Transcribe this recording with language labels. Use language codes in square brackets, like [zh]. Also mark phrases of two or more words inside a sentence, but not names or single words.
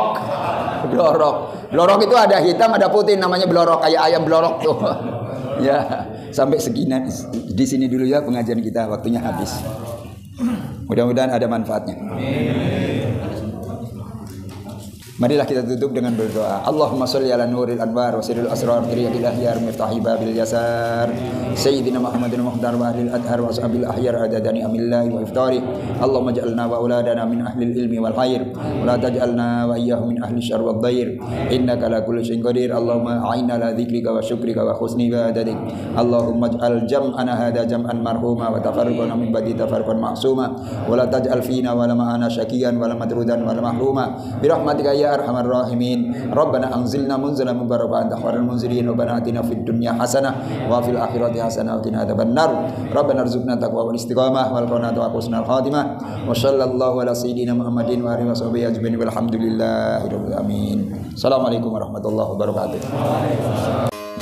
[id] Blorok itu ada hitam, ada putih, namanya blorok, kayak ayam blorok tuh. Ya, sampai segini di sini dulu ya pengajian kita, waktunya habis. Mudah-mudahan ada manfaatnya. Marilah kita tutup dengan berdoa. [ar] اللهم صل على نور الأنوار وسر الأسرار ترياق الأغيار مفتاح باب اليسار سيدنا محمد المختار وأهل الأطهار وأصحاب الأخيار عدد نعم الله وإفضاله. اللهم اجعلنا وأولادنا من أهل العلم والخير ولا تجعلنا وإياهم من أهل الشر والضير. إنك على كل شيء قدير. اللهم أعنا على ذكرك وشكرك وحسن عبادتك. اللهم اجعل جمعنا هذا جمعا مرحوما وتفرقنا من بعده تفرقا معصوما ولا تجعل فينا ولا معنا شقيا ولا مطرودا ولا محروما برحمتك يا أرحم الراحمين. ربنا أنزلنا منزلا مباركا أنت خير المنزلين. ربنا آتنا في الدنيا حسنة وفي الآخرة حسنة وقنا عذاب النار. ربنا ارزقنا التقوى والاستقامة والقناعة وحسن الخاتمة. وصلى الله على سيدنا محمد وآله وصحبه أجمعين والحمد لله رب العالمين. السلام عليكم ورحمة الله وبركاته.